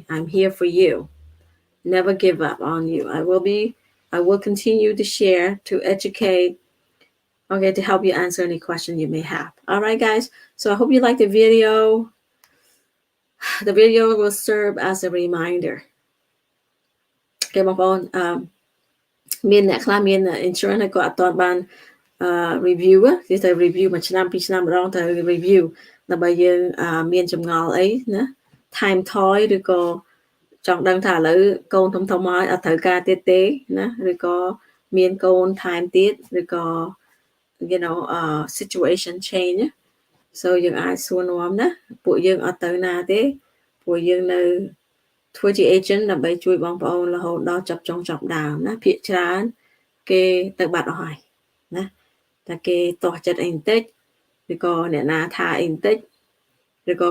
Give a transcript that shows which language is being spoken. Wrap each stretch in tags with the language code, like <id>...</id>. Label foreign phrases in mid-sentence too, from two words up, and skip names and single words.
<en>I'm here for you. Never give up on you. I will continue to share, to educate, okay, to help you answer any question you may have. All right, guys. So I hope you like the video. The video will serve as a reminder.</en> <km>Okay, បងប្អូន មានអ្នកខ្លះមាន insurance ហើយក៏អត់ទាន់បានreview គេទៅ review មួយឆ្នាំពីរឆ្នាំម្ដងទៅ review ដើម្បីយើងមានចម្ងល់អីណា</km> <en>time toy</en> <km>ឬក៏ចង់ដឹងថាឥឡូវកូនធំៗហើយអត់ត្រូវការទៀតទេណាឬក៏មានកូន time ទៀតឬក៏</km> <en>you know situation change so</en> <km>យើងអាចសួរនាំ ណាពួកយើងអត់ទៅណាទេពួកយើងនៅធ្វើជា agent ដើម្បីជួយបងប្អូនរហូតដល់ចាប់ចុងចាប់ដើមណាភាគច្រើនគេទៅបាត់អស់ហើយណាតែគេទាស់ចិត្តអីបន្តិចឬក៏អ្នកណាថាអីបន្តិចឬក៏</km>